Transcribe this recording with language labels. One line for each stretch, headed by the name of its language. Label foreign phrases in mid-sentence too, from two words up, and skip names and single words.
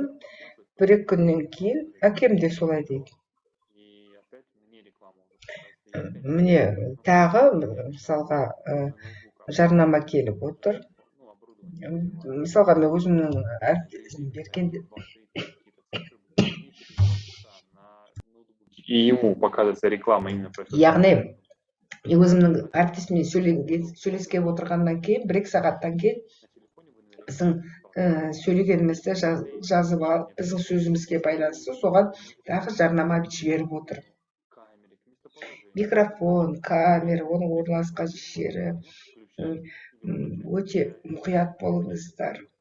Kazakh: Бір-екі күннен кейін әкем де солай дейді. Міне тағы мысалға жарнама келіп отыр. Мысалға мен өзімнің әріптесім бергенде
Russian: И ему показывается реклама именно про это.
Kazakh: Яғни өзімнің әріптесіммен сөйлескен отырғаннан кейін, бір-екі сағаттан кейін біздің сөйлегенімізді жазып алып, біздің сөзімізге байланысты соған тағы жарнама жіберіп отыр. Микрофон, камера, оның орналасқан жері өте мұқият болыңыздар.